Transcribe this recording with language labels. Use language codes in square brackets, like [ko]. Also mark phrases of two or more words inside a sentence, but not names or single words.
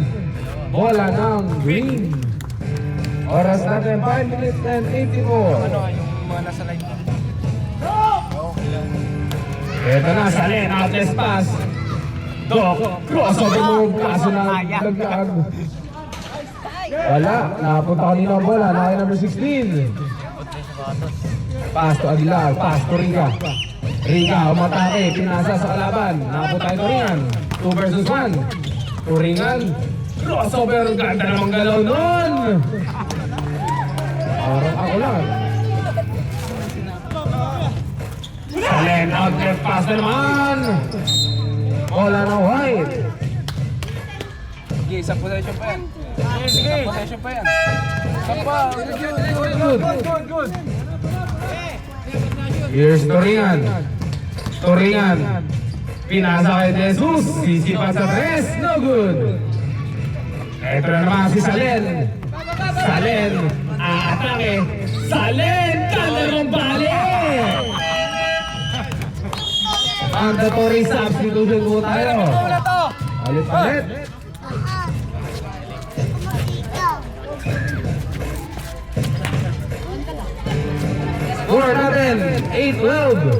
[tl] Bola ng green. Oras natin 5 [en] minutes and [tl] 84. Yung mga nasa line ko. Eto na Salen. [en] Outlet pass. [tl] Dok. [en] Crossover move. [tl] Kaso na laglag. Wala, napunta kanina ang bola, nakay number 16. [en] Pass to Aguilar, pass to Riga. [tl] Riga, umatake, pinasa sa kalaban. Napunta tayo Turingan, 2 versus 1. Turingan, crossover, ganda namang galaw nun. Parang ako lang. Salen, [en] outlet pass [tl] na naman. Bola na White. Sige, isang possession pa yan. Isang possession pa yan. Isang pa. Good. [en] Here's Turingan. Turingan. [tl] Pinasa kay Jesus. Sisipan sa tres. [en] No good. [tl] Ito na naman si Salen. Salen. Aatake. Salen. Kalarong bali. [en] Mandatory substitution [tl] po tayo. Palit. Score natin, 8-12.